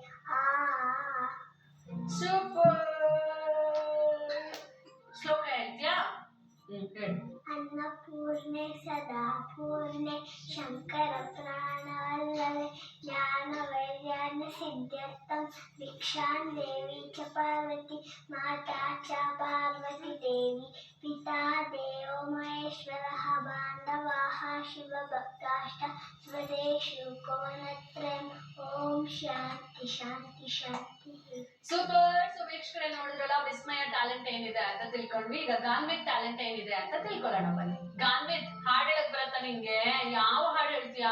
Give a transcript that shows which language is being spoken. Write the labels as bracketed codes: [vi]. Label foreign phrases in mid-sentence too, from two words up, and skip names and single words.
[kn] ಸೂಪರ್. ಶ್ಲೋಕ ಹೇಳ್ತೀಯಾ? ಹೇಳು. [sa] ಅನ್ನಪೂರ್ಣೆ ಸದಾ ಪೂರ್ಣೆ, ಶಂಕರ ಪ್ರಾಣವಲ್ಲವೇ, ಜ್ಞಾನ ವೈರ್ಯಾಣ ಸಿದ್ಧಾರ್ಥಂ, ಭಿಕ್ಷಾಂ ದೇವಿ ಚ ಪಾರ್ವತಿ, ಮಾತಾ ಚ ಪಾರ್ವತಿ ದೇವಿ, ಪಿತಾ ದೇವೋ ಮಹೇಶ್ವರಃ, ಬಾಂಧವಾಃ ಶಿವ ಭಕ್ತಾಶ್ಚ ಸ್ವದೇಶು ಕೋನತ್ರಯಂ. ಓಂ ಶಾಂತಿ ಶಾಂತಿ ಶಾಂತಿ. [kn] ಸೂಪರ್. ಸೊ ವೀಕ್ಷಕರೇ, ನೋಡಿದ್ರಲ್ಲ, ವಿಸ್ಮಯ ಟ್ಯಾಲೆಂಟ್ ಏನಿದೆ ಅಂತ ತಿಳ್ಕೊಂಡ್ವಿ. ಈಗ ಗಾನ್ವಿತ್ ಟ್ಯಾಲೆಂಟ್ ಏನಿದೆ ಅಂತ ತಿಳ್ಕೊಳ್ಳೋಣ ಬನ್ನಿ. ಗಾನ್ವಿತ್, ಹಾಡ್ ಹೇಳಕ್ ಬರತ್ತಾ ನಿಂಗೆ? ಯಾವ ಹಾಡು ಹೇಳ್ತೀಯಾ?